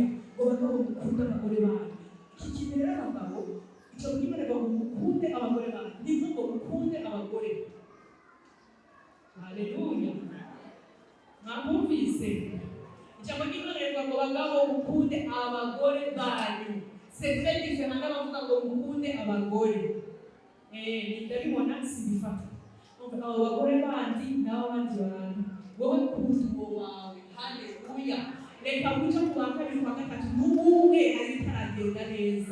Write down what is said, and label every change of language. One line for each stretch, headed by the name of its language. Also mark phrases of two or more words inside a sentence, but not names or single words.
Rundi: Ngo bagabo mukunda abagore banyu. Iki kintu rero abagabo icyo Imana ngo mukunde abagore banyu ntivuga mukunde abagore. Haleluya. Mwumvise ijambo ry'Imana ngo bagabo mukunde abagore banyu.
French: C'est très différent
Rundi: n'abavuga ngo mukunde abagore. Ndabibona sibifata. Abo bagore bandi nabo bandi bantu reka kuja ku wa kabiri kwa gatatu n'ubumwe ari bitaragenda neza.